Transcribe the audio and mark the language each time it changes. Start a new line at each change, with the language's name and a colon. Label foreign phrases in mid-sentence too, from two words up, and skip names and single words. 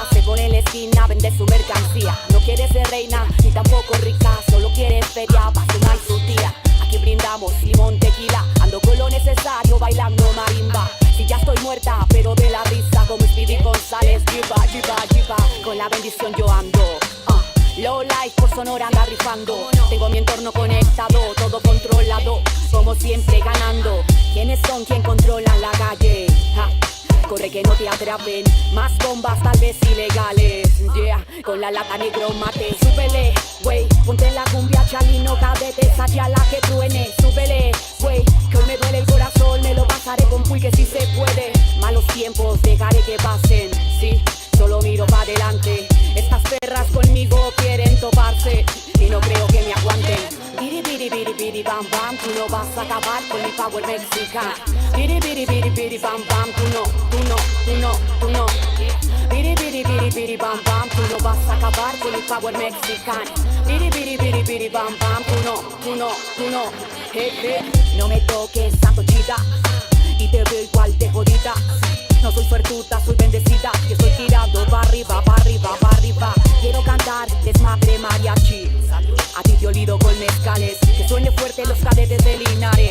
Spanish: Se pone en la esquina, vende su mercancía. No quiere ser reina, ni tampoco rica, solo quiere feria para su maíz su tía. Aquí brindamos limón, tequila, ando con lo necesario bailando marimba. Si ya estoy muerta, pero de la risa como Speedy González. Jiba, jiba, jiba, con la bendición yo ando.
English: Low life
Spanish: por Sonora anda rifando. Tengo mi entorno conectado, todo controlado, como siempre ganando. ¿Quiénes son quien controlan la calle? Corre que no te atrapen, más bombas tal vez ilegales. Yeah, con la lata negro mate. Súbele, wey, ponte la cumbia chalino, cadete, esa la que truene. Súbele, wey, que hoy me duele el corazón, me lo pasaré con Puy que si se puede. Malos tiempos dejaré que pasen, sí, solo miro para adelante. Estas perras conmigo quieren toparse y no creo que me aguanten. Biri biri biri biri bam bam, tú no vas a acabar con mi power mexicano. Biri biri biri biri bam bam, tú no, tú no, tú no, tú no. Biri biri biri biri bam bam, tú no vas a acabar con mi power mexicano. Biri biri biri biri bam bam, tú no, tú no, tú no. Hey, hey. No me toques, santo chita, y te veo igual de jodida. No soy suertuda, soy bendecida, y estoy tirando para arriba, para arriba, para arriba. Quiero cantar desmadre mariachi, a ti te olido con mezcales, que suene fuerte los cadetes de Linares.